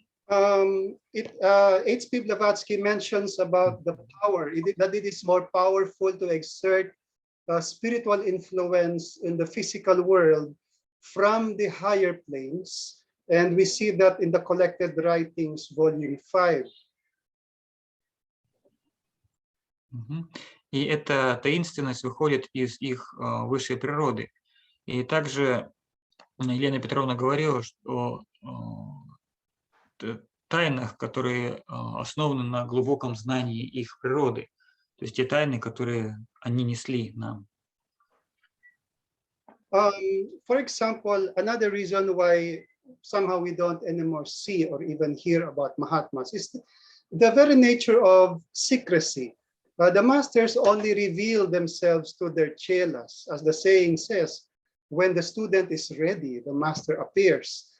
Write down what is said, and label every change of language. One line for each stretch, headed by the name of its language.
English: H.P.Blаватский mentions about the power, that it is more powerful to exert spiritual influence in the physical world from the higher planes. And we see that in the Collected Writings, Volume 5.
Russian: И эта таинственность выходит из их высшей природы. И также Елена Петровна говорила, что тайнах, которые основаны на глубоком знании их природы, то есть те тайны, которые они несли нам.
English: For example, another reason why somehow we don't anymore see or even hear about Mahatmas is the very nature of secrecy. The masters only reveal themselves to their chelas, as the saying says, when the student is ready, the master appears.